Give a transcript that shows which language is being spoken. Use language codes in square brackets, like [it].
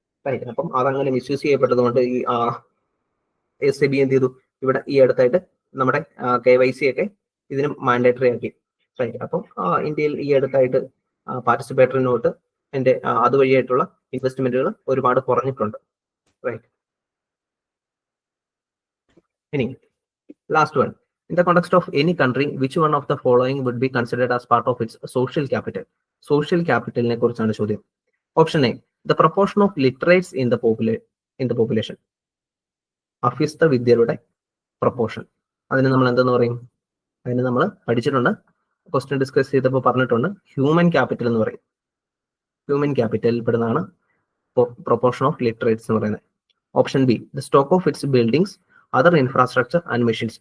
[ml] Right, അപ്പം അതങ്ങനെ misuse ചെയ്യപ്പെട്ടത് കൊണ്ട് ഈ SEBI എന്ത് ചെയ്തു, ഇവിടെ ഈ അടുത്തായിട്ട് നമ്മുടെ KYC ഒക്കെ ഇതിന് മാൻഡേറ്ററി ആക്കി. റൈറ്റ്, അപ്പം ഇന്ത്യയിൽ ഈ അടുത്തായിട്ട് പാർട്ടിസിപ്പേറ്ററി നോട്ട് അതുവഴിയായിട്ടുള്ള ഇൻവെസ്റ്റ്മെന്റുകൾ ഒരുപാട് കുറഞ്ഞിട്ടുണ്ട്. [en] Right, ഇനി last one, in the context of any country, which one of the following would be considered as part of its social capital? Social capital [ml] ne kurichana ചോദ്യം. [en] Option A, the proportion of literates in the population. [ml] അഭ്യസ്ത വിദ്യരുടെ proportion. അതിന് നമ്മൾ എന്തെന്ന് പറയും, അതിന് നമ്മൾ പഠിച്ചിട്ടുണ്ട്, question discuss ചെയ്തപ്പോൾ പറഞ്ഞിട്ടുണ്ട്, ഹ്യൂമൻ ക്യാപിറ്റൽ എന്ന് പറയും. ഹ്യൂമൻ ക്യാപിറ്റലിൽ പെടുന്നതാണ് പ്രൊപ്പോർഷൻ ഓഫ് ലിറ്ററേറ്റ്സ് എന്ന് പറയുന്നത്. [en] Option B, the stock of its buildings, other infrastructure and machines.